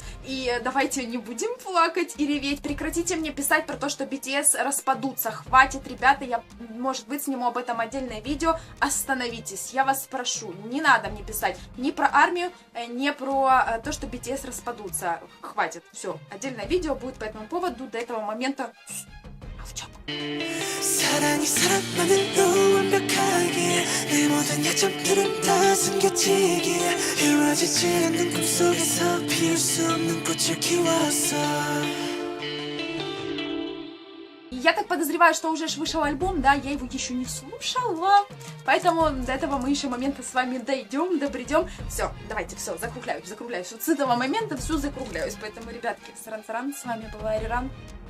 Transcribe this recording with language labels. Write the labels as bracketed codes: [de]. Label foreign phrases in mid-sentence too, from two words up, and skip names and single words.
[ru] И давайте не будем плакать и реветь, прекратите мне писать про то, что BTS распадутся, хватит, ребята, я, может быть, сниму об этом отдельное видео, остановитесь, я вас прошу, не надо мне писать ни про армию, ни про то, что BTS распадутся, хватит, все, отдельное видео будет по этому поводу, до этого момента молчок. [ko] 사랑이 사랑만으로 완벽하게 내 모든 약점들은 다 숨겨지기에 이루어지지 않는 꿈속에서 피울 수 없는 꽃을 키웠어. [ru] Я так подозреваю, что уже вышел альбом, да, я его еще не слушала, поэтому до этого мы еще момента с вами дойдем, добредем. Все, давайте, все, закругляюсь. Вот с этого момента все закругляюсь, поэтому, ребятки, саран-саран, с вами была Ариран.